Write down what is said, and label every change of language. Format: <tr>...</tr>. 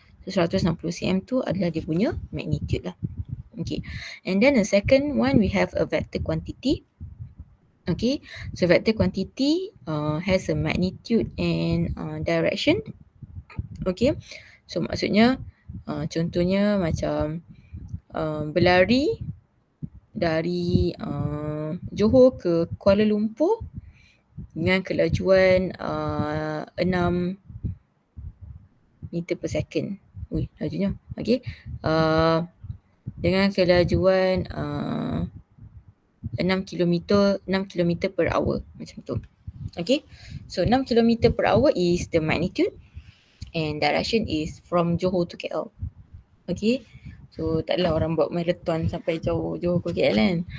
<ms>So 160 cm tu adalah dia punya magnitude lah.</ms> <en>Okay, and then the second one we have a vector quantity. Okay, so vector quantity has a magnitude and direction.</en> <ms>Okay, so maksudnya contohnya macam berlari dari Johor ke Kuala Lumpur dengan kelajuan 6 meter per second. Lajunya. Okay, dengan kelajuan 6 km per hour, macam tu.</ms> <en>Okay, so 6 km per hour is the magnitude and direction is from Johor to KL. Okay,</en> <ms>So tak adalah orang buat marathon sampai jauh-jauh ke KL kan.</ms>